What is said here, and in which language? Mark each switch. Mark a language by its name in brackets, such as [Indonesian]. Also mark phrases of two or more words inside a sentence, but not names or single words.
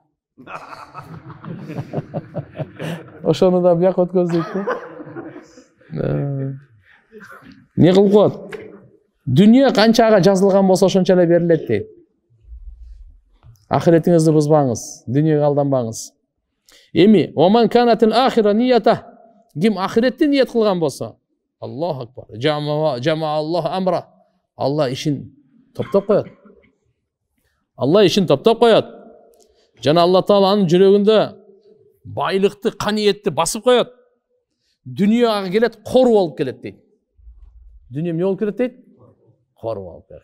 [Kyrgyz] Ошону да бияка өткөздөйт да. Не кылып коет? Дүнүйө канчага жазылган болсо ошончо эле берилет дейт. Ахиретиңизди бузбаңыз, дүнүйөгө алданбаңыз. Эми, [Arabic] "ومن كانت الآخرة نيته", [Kyrgyz] ким ахиретти ниет кылган болсо, [Arabic] الله أكبر جمع الله أمره. [Kyrgyz] Алла ишин топтоп коет. Алла ишин топтоп коет. Жана Алла Тааланын жүрөгүндө байлыкты, каниетти басып коет. Дүнүйө ага келет, кор болуп келет дейт. Дүнүйө эмне болуп келет дейт? Кор болуп келет.